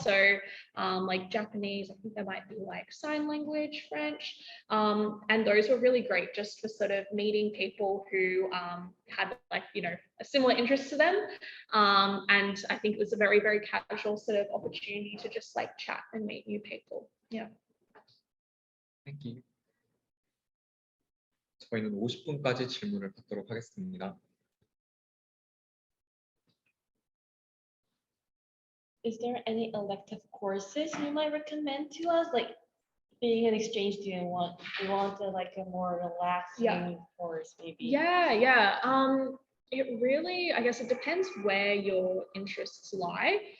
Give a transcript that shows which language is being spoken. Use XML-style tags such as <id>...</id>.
<en>So like Japanese, I think there might be like sign language, French, and those were really great just for sort of meeting people who had like, you know, a similar interest to them. And I think it was a very, very casual sort of opportunity to just like chat and meet new people. Yeah. Thank you.</en> <ko>저희는 50분까지 질문을 받도록 하겠습니다.</ko> <en>Is there any elective courses you might recommend to us? Like being an exchange student, we want like a more relaxing course, maybe. Yeah. It really, I guess it depends where your interests lie.</en>